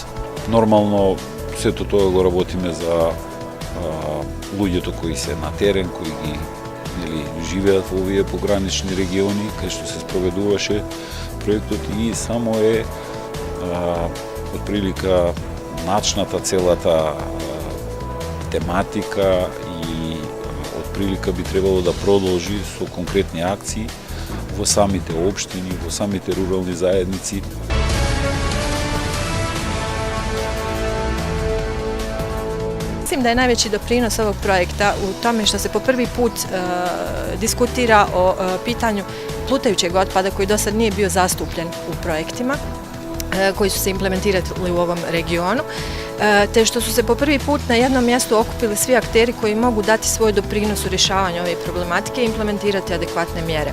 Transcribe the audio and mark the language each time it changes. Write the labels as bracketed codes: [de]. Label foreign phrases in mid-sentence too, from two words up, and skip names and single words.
[mk] Нормално, сето тоа го работиме за луѓето кои се на терен, кои ги живеат во овие погранични региони, кај што се спроведуваше проектот и само е отприлика начната целата тематика и отприлика би требало да продолжи со конкретни акции во самите општини, во самите рурални заедници. [hr] Mislim da je najveći doprinos ovog projekta u tome što se po prvi put diskutira o pitanju plutajućeg otpada koji do sad nije bio zastupljen u projektima koji su se implementirali u ovom regionu, te što su se po prvi put na jednom mjestu okupili svi akteri koji mogu dati svoj doprinos u rješavanju ove problematike i implementirati adekvatne mjere.